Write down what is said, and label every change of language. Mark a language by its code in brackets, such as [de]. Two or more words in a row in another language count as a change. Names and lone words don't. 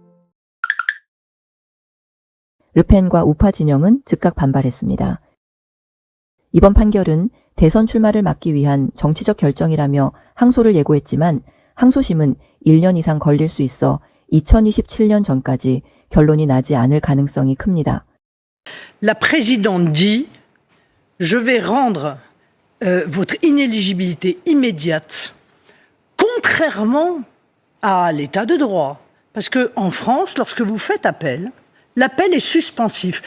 [ko] 르펜과 우파 진영은 즉각 반발했습니다. 이번 판결은 대선 출마를 막기 위한 정치적 결정이라며 항소를 예고했지만 항소심은 1년 이상 걸릴 수 있어 2027년 전까지 결론이 나지 않을 가능성이 큽니다. [fr] La présidente dit « Je vais rendre votre inéligibilité immédiate, contrairement à l'état de droit. » Parce qu'en France, lorsque vous faites appel, l'appel est suspensif.